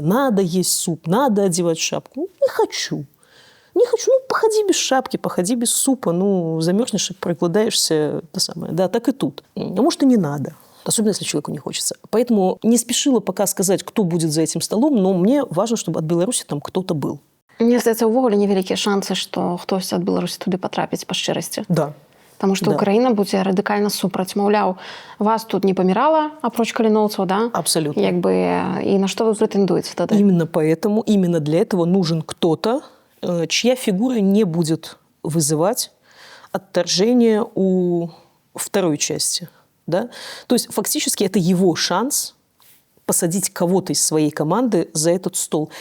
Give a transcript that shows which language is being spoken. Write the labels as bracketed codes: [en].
[ru] Надо есть суп, надо одевать шапку. Не хочу. Не хочу. Походи без шапки, походи без супа. Замерзнешь и проголодаешься. Да, так и тут. А может, и не надо. Особенно, если человеку не хочется. Поэтому не спешила пока сказать, кто будет за этим столом, но мне важно, чтобы от Беларуси там кто-то был. [be] Мне здаецца, увогуле невялікія шансы, што хтось ад Беларусі туды патрапіць па шчырасці. [ru] Да. [be] Таму што Украіна будзе радыкальна супраць. Маўляў, вас тут не памірала, апроч каліноўцаў, да? [ru] Абсолютно. [be] І на што вы претендуеце тады? [ru] Именно поэтому, именно для этого нужен кто-то, чья фигура не будет вызывать отторжение у второй части. Да? То есть фактически это его шанс посадить кого-то из своей команды за этот стол.